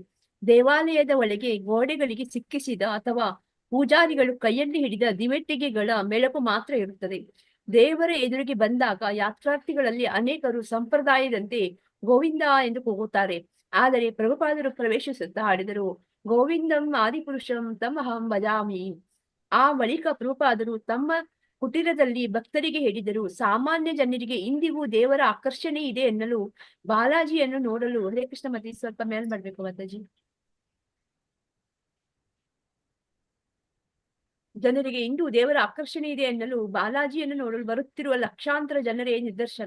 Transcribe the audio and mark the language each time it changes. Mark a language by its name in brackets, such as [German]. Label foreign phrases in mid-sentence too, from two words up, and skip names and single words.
[Kannada] ದೇವಾಲಯದ ಒಳಗೆ ಗೋಡೆಗಳಿಗೆ ಸಿಕ್ಕಿಸಿದ ಅಥವಾ ಪೂಜಾರಿಗಳು ಕೈಯಲ್ಲಿ ಹಿಡಿದ ದಿವೆಟ್ಟಿಗೆಗಳ ಮೆಳಕು ಮಾತ್ರ ಇರುತ್ತದೆ. ದೇವರ ಎದುರಿಗೆ ಬಂದಾಗ ಯಾತ್ರಾರ್ಥಿಗಳಲ್ಲಿ ಅನೇಕರು ಸಂಪ್ರದಾಯದಂತೆ ಗೋವಿಂದ ಎಂದು ಕೂಗುತ್ತಾರೆ. ಆದರೆ ಪ್ರಭುಪಾದರು ಪ್ರವೇಶಿಸುತ್ತಾ ಹಾಡಿದರು, [Sanskrit] गोविन्दम् आदिपुरुषं तमहं भजामि. [Kannada] ಆ ಬಳಿಕ ಪ್ರಭುಪಾದರು ತಮ್ಮ ಕುಟೀರದಲ್ಲಿ ಭಕ್ತರಿಗೆ ಹೇಳಿದರು, ಸಾಮಾನ್ಯ ಜನರಿಗೆ ಇಂದಿಗೂ ದೇವರ ಆಕರ್ಷಣೆ ಇದೆ ಎನ್ನಲು ಬಾಲಾಜಿಯನ್ನು ನೋಡಲು. ಹರೇ ಕೃಷ್ಣ ಮಾತಾಜಿ, ಸ್ವಲ್ಪ ಮೇಲ್ ಮಾಡ್ಬೇಕು ಮಾತಾಜಿ. ಜನರಿಗೆ ಇಂದು ದೇವರ ಆಕರ್ಷಣೆ ಇದೆ ಎನ್ನಲು ಬಾಲಾಜಿಯನ್ನು ನೋಡಲು ಬರುತ್ತಿರುವ ಲಕ್ಷಾಂತರ ಜನರೇ ನಿದರ್ಶನ.